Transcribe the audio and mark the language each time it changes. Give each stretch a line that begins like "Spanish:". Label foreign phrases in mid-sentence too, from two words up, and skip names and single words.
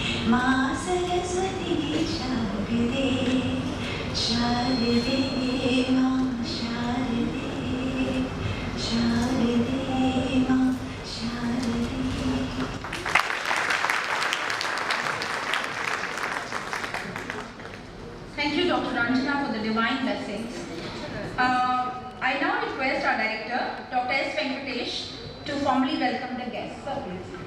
Hindi: माँ सरस्वती शारदे शारदे माँ शारदे शारदे माँ शारदे.
English: Thank you, Dr. Ranjana, for the divine blessings. I now request our director, Dr. S. Venkatesh, to formally welcome the guests. Sir, please.